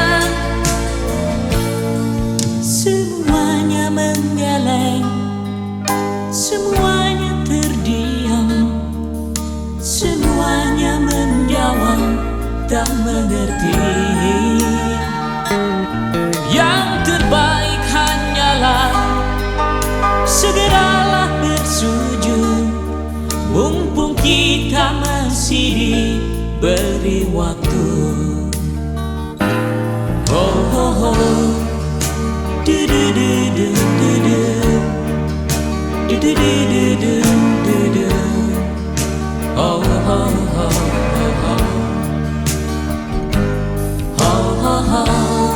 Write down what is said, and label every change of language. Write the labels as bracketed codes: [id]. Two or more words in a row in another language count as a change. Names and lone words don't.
[id] Semuanya menggeleng, semuanya terdiam, semuanya menjawab tak mengerti. Yang terbaik hanyalah segeralah bersujud, mumpung kita masih beri waktu. Oh, oh, oh. Du du du du du du. Du du du du du du du. Oh, oh, oh, oh, oh. Oh, oh, oh.